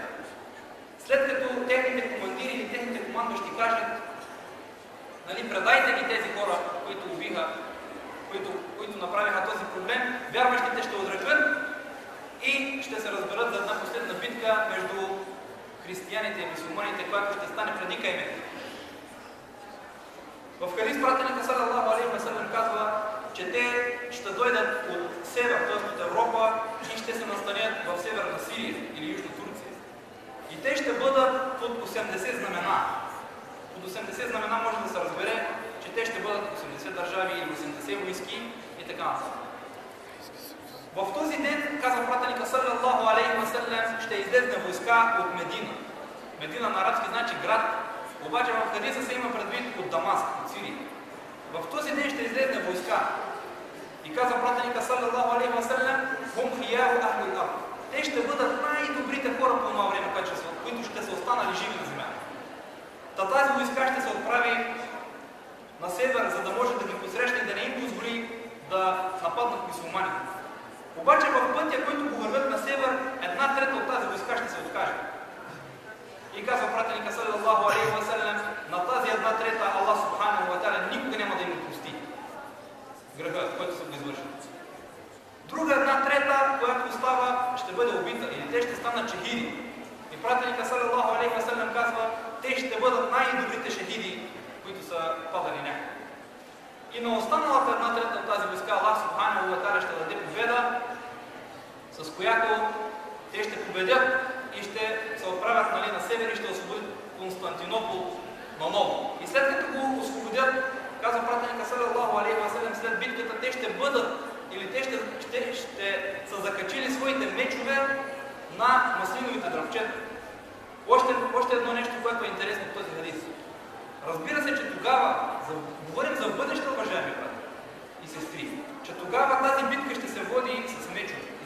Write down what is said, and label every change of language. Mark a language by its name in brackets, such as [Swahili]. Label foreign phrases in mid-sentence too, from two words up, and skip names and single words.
[Bulgarian] След като техните командири или техните командващи кажат: нали, предайте ни тези хора, които убиха, които направиха този проблем, вярващите ще отрекат и ще се разберат за една последна битка между християните и мюсюлманите, която ще стане преди Каймек. В хадис пратеника [Arabic] صلى الله عليه وسلم [Bulgarian] казва, че те ще дойдат от север, т.е. от Европа, и ще се настанят в северна Сирия или Южна Турция. И те ще бъдат под 80 знамена. Под 80 знамена може да се разбере, че те ще бъдат 80 държави или 80 войски и така нататък. В този ден, казва пратеника [Arabic] صلى الله عليه وسلم, [Bulgarian] ще излезне войска от Медина. Медина на арабски значи град, обаче в хадиса се има предвид от Дамаск, от Сирия. В този ден ще излезне войска. И казва пратеника [Arabic] صلى الله عليه وسلم: هم خيار أهل الأرض. [Bulgarian] Те ще бъдат най-добрите хора по това време, които ще са останали живи на земята. Тази войска ще се отправи на север, за да може да ги посрещне и да не им позволи да нападнат мюсюлманите. Обаче в пътя, който го вървят на север, една трета от тази войска ще се откаже. И казва пратеника [Arabic] صلى الله عليه وسلم: [Bulgarian] на тази една трета [Arabic] الله سبحانه وتعالى [Bulgarian] никога няма да им прости греха, който са го извършили. Друга една трета, която остава, ще бъде убита или те ще станат шехиди. И пратеника [Arabic] صلى الله عليه وسلم [Bulgarian] казва: те ще бъдат най-добрите шехиди, които са падали някъде. И на останалата една трета от тази войска [Arabic] الله سبحانه وتعالى [Bulgarian] ще даде победа, с която те ще победят и ще се отправят, нали, на север и ще освободят Константинопол наново. И след като го освободят, казва пратеника [Arabic] صلى الله عليه وسلم, [Bulgarian] след битката те ще бъдат или те ще са закачили своите мечове на маслиновите дръвчета. Още едно нещо, което е интересно в този хадис. Разбира се, че тогава, говорим за бъдеще, уважаеми брати и сестри, че тогава тази битка ще се води с мечове.